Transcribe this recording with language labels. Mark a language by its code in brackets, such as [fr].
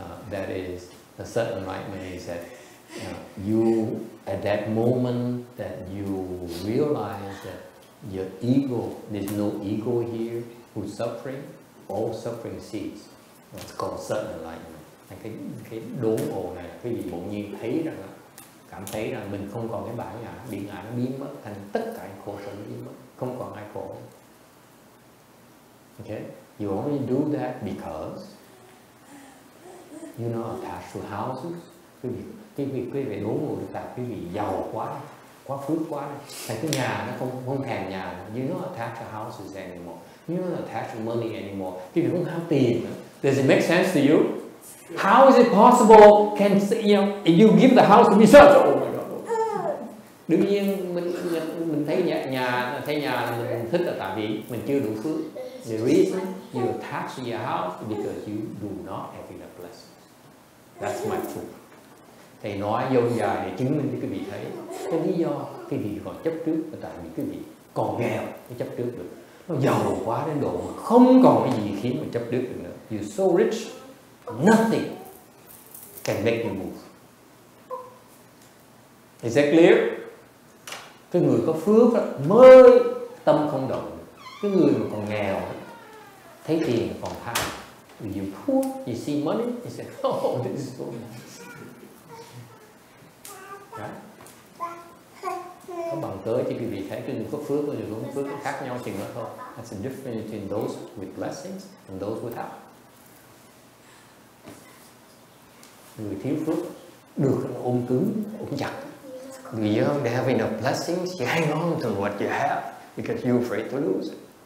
[en] That is the certain enlightenment is that you at that moment that you realize that your ego, there's no ego here who's suffering, all suffering cease. It's called certain enlightenment. [vi] Cái đốn ngộ này là cái gì bỗng nhiên thấy rằng cảm thấy rằng mình không còn cái bản ngã, bị ngã nó biến mất, thành tất cả khổ sở nó biến mất, không còn ai khổ. [en] Okay, you only do that because you're not attached to houses. [vi] Quý vị đốn ngộ được tại quý vị giàu quá phước quá, thành cái nhà nó không thèm nhà, [en] you're not attached to houses anymore, you're not attached to money anymore. [vi] Quý vị không ham tiền nữa. [en] Does it make sense to you? How is it possible? If you give the house to me, oh my God. [vi] Đương nhiên mình thấy nhà mình thích là tại vì mình chưa đủ phước. [en] The reason you attach to your house is because you do not have enough blessings. That's my truth. [vi] Thầy nói dâu dài để chứng minh cho quý vị thấy cái lý do quý vị còn chấp trước là tại vì quý vị còn nghèo mới chấp trước được. Nó giàu quá đến độ mà không còn cái gì khiến mình chấp trước được nữa. [en] You're so rich, nothing can make you move. Is that clear? [vi] Cái người có phước mới tâm không động. Cái người mà còn nghèo thấy tiền còn tham. [en] You poor, you see money, you say, oh, this is so nice. Right? [vi] Có bằng cớ cho quý vị thấy cái người có phước và người không có phước khác nhau chừng đó thôi. [en] That's the difference between those with blessings and those without. [vi] Người thiếu phước được ôm cứng, ôm chặt. [en] Người young, they have enough blessings, you hang on to what you have because you're afraid to lose it.